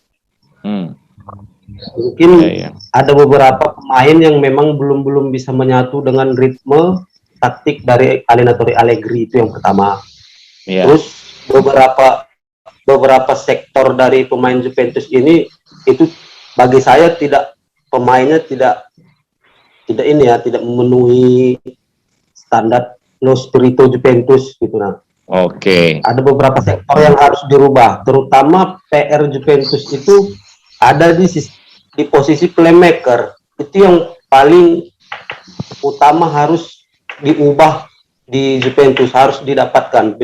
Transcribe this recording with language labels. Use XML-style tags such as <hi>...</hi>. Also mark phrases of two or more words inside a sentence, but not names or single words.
<id>Mungkin ada beberapa pemain yang memang belum bisa menyatu dengan ritme taktik dari alenatori Allegri, itu yang pertama. Terus beberapa sektor dari pemain Juventus ini itu bagi saya pemainnya tidak memenuhi standar</id> <it>lo spirito</it> <id>Juventus gitu. Nah, Oke. Ada beberapa sektor yang harus dirubah, terutama PR Juventus itu ada di posisi playmaker. Itu yang paling utama harus diubah di Juventus, harus didapatkan.</id>